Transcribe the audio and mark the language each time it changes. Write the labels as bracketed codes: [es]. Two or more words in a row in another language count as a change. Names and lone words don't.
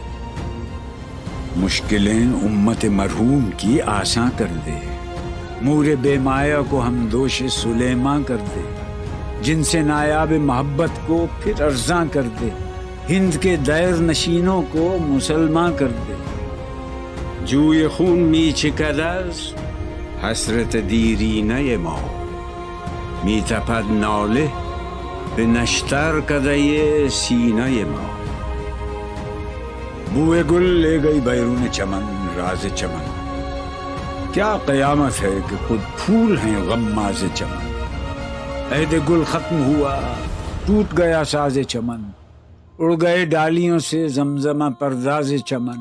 [ur] مشکلیں امت مرحوم کی آساں کر دے، مور بے مایا کو ہم دوش سلیماں کر دے، جن سے نایاب محبت کو پھر ارزاں کر دے، ہند کے دیر نشینوں کو مسلمان کر دے۔ [fa] جوی خون می چکدز حسرت دیرینه ما، می تپد ناله به نشتر کده سینه ما۔ [ur] بوئے گل لے گئی بیرون چمن راز چمن، کیا قیامت ہے کہ خود پھول ہیں غماز چمن۔ عہد گل ختم ہوا ٹوٹ گیا ساز چمن، اڑ گئے ڈالیوں سے زمزمہ پرداز چمن۔